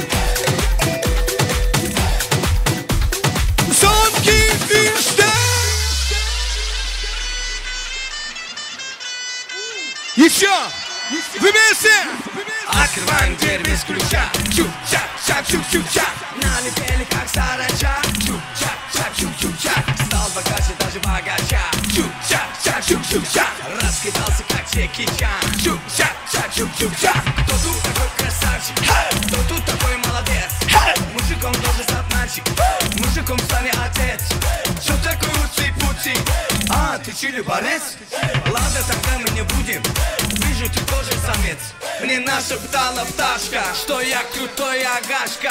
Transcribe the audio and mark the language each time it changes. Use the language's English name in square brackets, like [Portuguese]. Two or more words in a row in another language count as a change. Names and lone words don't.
[Turkish] Son ki üçte. [Russian] Еще. Вместе. Открываем дверь без ключа. Чук-чак, чук-чук-чак. Налетели как саранча. Чук-чак, чук-чук-чак. Стал богаче даже богача. Чук-чак, чук-чук-чак. Раскидался как Джеки Чан. Чук-чак, чук-чук-чак. Кто тут такой красавчик? Кто тут такой молодец? Мужиком тоже стать мальчик. Мужиком стань отец. Что такое уци-пуци? А, ты чили борец? Ладно, тогда мы не будем. Вижу, ты тоже самец. Мне нашептала пташка, что я крутой агашка.